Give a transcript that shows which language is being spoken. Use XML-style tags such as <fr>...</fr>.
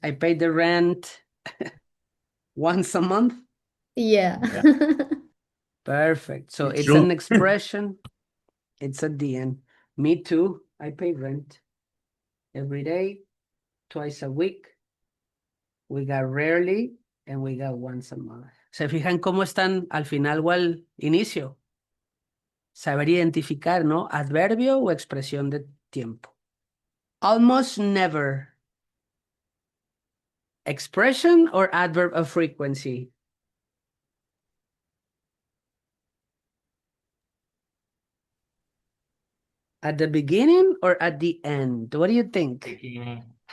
<en>I pay the rent once a month. Yeah. Perfect. So It's it's true. an expression. It's at the end. Me too. I pay rent every day, twice a week. We got rarely and we got once a month.</en> <es>¿Se fijan cómo están al final o al inicio? Saber identificar, ¿no? Adverbio o expresión de tiempo.</es> <en>Almost never. Expression or adverb of frequency? At the beginning or at the end? What do you think? Beginning.</en>